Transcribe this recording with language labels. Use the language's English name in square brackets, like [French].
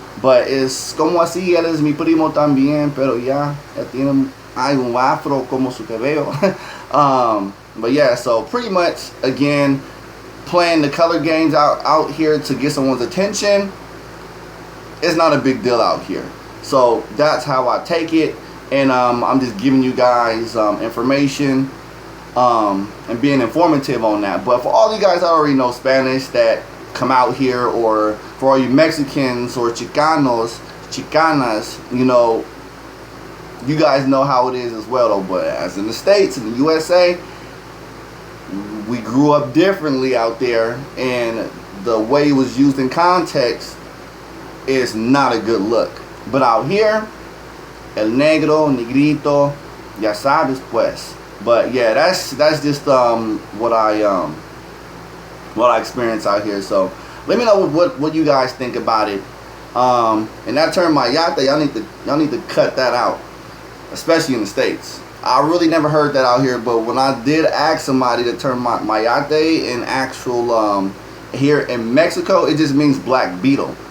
[Spanish] But es como así, él es mi primo también, pero ya tiene un afro como su cabello. [English] But yeah, so pretty much, again, playing the color games out here to get someone's attention, it's not a big deal out here. So that's how I take it, and I'm just giving you guys information and being informative on that. But for all you guys that already know Spanish that come out here, or for all you Mexicans or Chicanos, Chicanas, you know, you guys know how it is as well though. But as in the States, in the USA, we grew up differently out there, and the way it was used in context is not a good look. But out here, [Spanish] el negro, negrito, ya sabes pues. [English] But yeah, that's just what I experience out here. So let me know what you guys think about it. And that term mayate, y'all need to cut that out, especially in the States. I really never heard that out here, but when I did ask somebody the term mayate in actual here in Mexico, it just means black beetle.